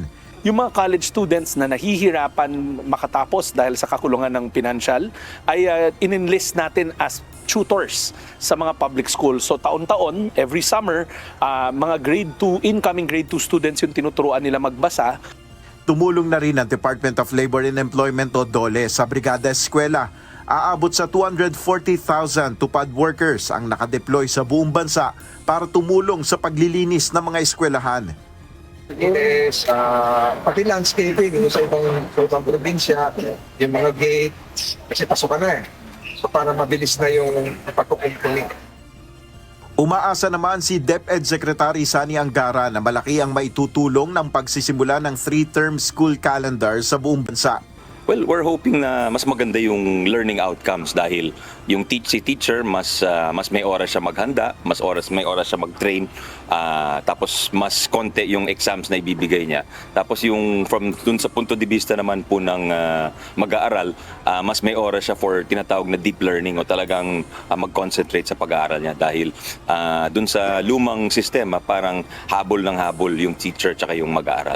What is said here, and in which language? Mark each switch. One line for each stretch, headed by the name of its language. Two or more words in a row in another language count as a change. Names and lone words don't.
Filipino: Yung mga college students na nahihirapan makatapos dahil sa kakulungan ng pinansyal ay in-enlist natin as tutors sa mga public schools. So taon-taon,
English: every summer,
Filipino: mga incoming grade 2 students yung tinuturuan nila magbasa. Tumulong na rin ang Department of Labor and Employment o DOLE sa Brigada Eskwela. Aabot sa 240,000 tupad workers ang nakadeploy sa buong bansa para tumulong sa paglilinis ng mga eskwelahan. Pati landscaping sa ibang probinsya, yung mga gates, kasi pasok na So para mabilis na yung pagkukumpuni. Umaasa naman si DepEd Secretary Sani Angara na malaki ang maitutulong ng pagsisimula ng 3-term school calendar sa buong bansa.
English: Well, we're hoping
Filipino: na mas maganda yung
English: learning outcomes
Filipino: dahil yung si teacher mas may oras siya maghanda, may oras siya mag-train, tapos mas konti yung exams na ibibigay niya. Tapos yung dun sa
Spanish: punto de vista
Filipino: naman po ng mag-aaral, mas may oras siya for tinatawag na
English: deep learning
Filipino: o talagang mag-concentrate sa pag-aaral niya dahil dun sa lumang sistema parang habol ng habol yung teacher tsaka yung mag-aaral.